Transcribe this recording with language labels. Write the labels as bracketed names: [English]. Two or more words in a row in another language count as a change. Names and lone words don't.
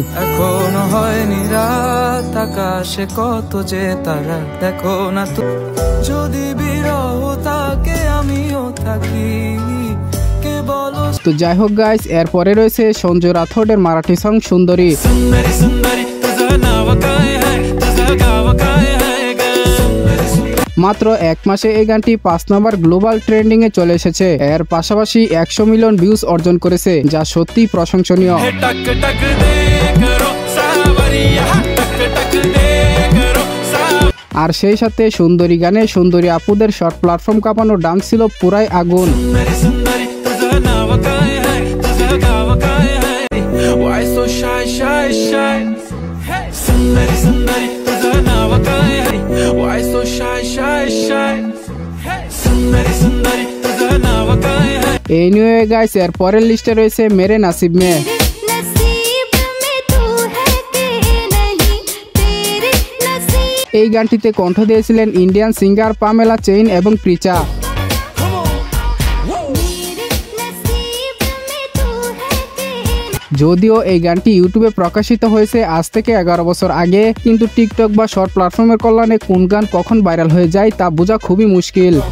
[Bangla] এখনো হয়নি রাত, আকাশে কত যে তারা দেখো না তো, যদি বিরহ থাকে আমিও থাকি, কে বলো। তো যাই হোক গাইস, এরপরে রয়েছে সঞ্জয় রাথোডের মারাঠি সং সুন্দরী। [Marathi] सुंदरी सुंदरी तुझा नाम काय है, तुझा गाव काय है ग। [Bangla] মাত্র এক মাসে এই গানটি 5 নম্বর [English] global trending [Bangla] এ চলে এসেছে। এর পাশাপাশি 100 [English] million views [Bangla] অর্জন করেছে, যা সত্যি প্রশংসনীয়। [Hindi] टक टक दे करो सावरिया, टक टक दे करो सावरिया। [Bangla] আর সেই সাথে সুন্দরী গানে সুন্দরী আপুদের [English] short platform [Bangla] কাঁপানো ডান্স ছিল পুরাই আগুন। [Marathi] सुंदरी सुंदरी तुझा नाव काय है, तुझा गाव काय है, [English] why so shy shy shy, [Marathi] सुंदरी सुंदरी तुझा नाव काय है, [English] why so shy shy shy, [Marathi] सुंदरी सुंदरी तुझा नाव काय है। [Bangla] এই নিয়ে গাইস এর পরের লিস্টে রয়েছে মেরে নাসিব মে। এই গানটিতে কণ্ঠ দিয়েছিলেন [English] Indian singer [Bangla] পামেলা চেইন এবং প্রিচা। যদিও এই গানটি ইউটিউবে প্রকাশিত হয়েছে আজ থেকে 11 বছর আগে, কিন্তু টিকটক বা [English] short platform [Bangla] কল্যাণে কোন গান কখন ভাইরাল হয়ে যায় তা বোঝা খুবই মুশকিল।